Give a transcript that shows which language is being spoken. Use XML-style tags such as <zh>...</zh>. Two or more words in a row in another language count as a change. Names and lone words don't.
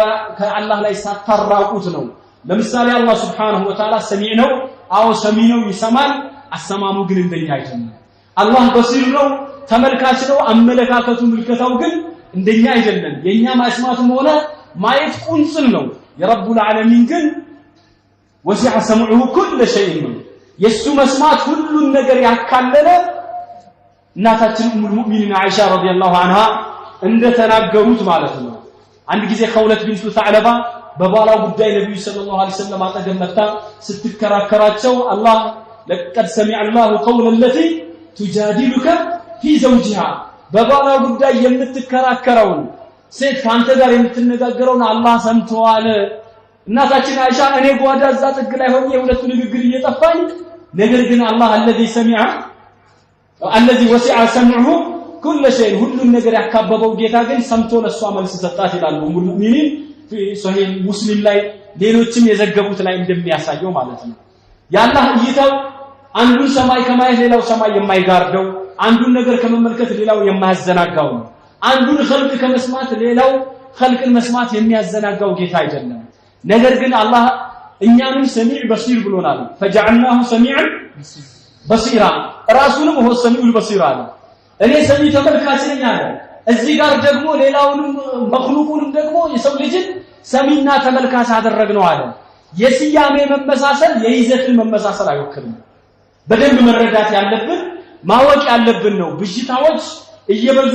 <am>ከአላህ ላይ ሳታራቁት ነው። ለምሳሌ አላህ</am> <ar>سبحانه وتعالى</ar> <am>ሰሚዕ ነው። አዎ ሰሚዕ ነው፣ ይሰማል። አሰማሙ ግን እንደኛ አይደለም። አላህ በሲር ነው፣ ተመልካች ነው። አመለካከቱ ምልከታው ግን እንደኛ አይደለም። የኛ ማስማትም ሆነ ማየት ቁንጽል ነው። የረቡል ዓለሚን ግን</am> <ar>وسع سمعه كل شيء</ar> <am>ነው። የሱ መስማት ሁሉን ነገር ያካለለ እናታችን</am> <ar>أم المؤمنين</ar> <am>አይሻ</am> <ar>رضي الله عنها</ar> <am>እንደተናገሩት ማለት ነው። አንድ ጊዜ ኸውለት ቢንቱ ተዕለባ በባላው ጉዳይ ነብዩ</am> <ar>صلى الله عليه وسلم</ar> <am>አጠገብ መጣ ስትከራከራቸው አላህ</am> <ar>لقد سمع الله قول التي تجادلك في زوجها</ar> <am>በባላው ጉዳይ የምትከራከረውን ሴት ካንተ ጋር የምትነጋገረውን አላህ ሰምቷል። እናታችን አይሻ እኔ ጓዳ እዛ ጥግ ላይ ሆኜ የሁለቱ ንግግር እየጠፋኝ ነገር ግን አላህ</am> <ar>الذي وسع سمعه كل شيء</ar> <am>ሁሉን ነገር ያካበበው ጌታ ግን ሰምቶ ለሷ መልስ ሰጣት ይላሉ</am> <ar>أم المؤمنين</ar> <am>ሶሂህ ሙስሊም ላይ ሌሎችም የዘገቡት ላይ እንደሚያሳየው ማለት ነው። ያላህ እይታው አንዱን ሰማይ ከማየት ሌላው ሰማይ የማይጋርደው አንዱን ነገር ከመመልከት ሌላው የማያዘናጋው ነው። አንዱን ኸልቅ ከመስማት ሌላው ኸልቅን መስማት የሚያዘናጋው ጌታ አይደለም። ነገር ግን አላህ እኛንም</am> <ar>سميع بصير</ar> <am>ብሎናል።</am> <ar>فجعلناه سميعا بصيرا</ar> <am>ራሱንም</am> <ar>هو السميع البصير</ar> <am>አለ። እኔ ሰሚ ተመልካች ነኝ አለ። እዚህ ጋር ደግሞ ሌላውንም መخلوቁንም ደግሞ የሰው ልጅን ሰሚና ተመልካች አደረግነው አለ። የስያሜ መመሳሰል የይዘትን መመሳሰል አይወክልም። በደንብ መረዳት ያለብን ማወቅ ያለብን ነው። ብሽታዎች እየበዙ</am>